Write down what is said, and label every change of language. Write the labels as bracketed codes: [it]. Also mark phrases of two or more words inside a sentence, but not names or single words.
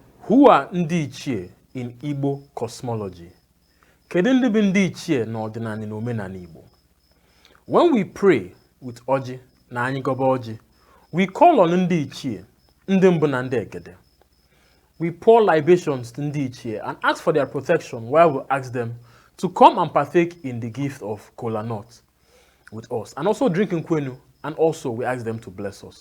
[en] Who are Ndi Ichie in Igbo Cosmology? [ig] Kedu ndị bụ Ndi Ichie na Ọdịnala na Omenala Igbo? [en] When we pray with Oji [ig] na anyị gọba [en] Oji, we call on Ndi Ichie, [ig] ndị mbụ na ndị egede. [en] We pour libations to Ndi Ichie and ask for their protection while we ask them to come and partake in the gift of Kola nut with us, and also drinking kwenu, and also we ask them to bless us.